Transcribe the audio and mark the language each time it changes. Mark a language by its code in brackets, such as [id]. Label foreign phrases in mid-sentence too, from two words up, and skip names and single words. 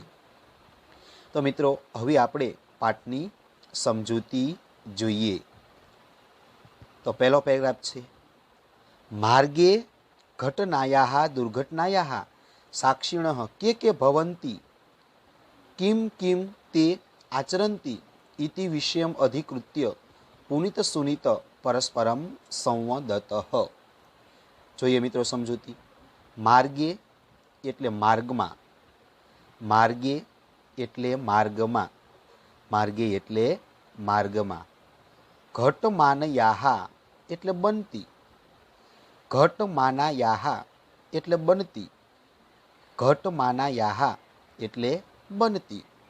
[gu] તો મિત્રો, હવે આપણે પાઠની સમજૂતી જોઈએ. તો પહેલો પેરેગ્રાફ છે, [sa] માર્ગે ઘટનાયાः દુર્ઘટનાયાः સાક્ષિણઃ કે ભવન્તિ કિમ કિમ તે આચરन्ति इति विषयम् अधिकृत्य पुनित सुनित परस्परम संवदतः. [gu] જોઈએ મિત્રો સમજૂતી. માર્ગે એટલે માર્ગમાં, માર્ગે એટલે માર્ગમાં, માર્ગે એટલે માર્ગમાં. ઘટમાનયાઃ એટલે બનતી, ઘટમાનાયાઃ એટલે બનતી, ઘટમાનાયાઃ એટલે બનતી.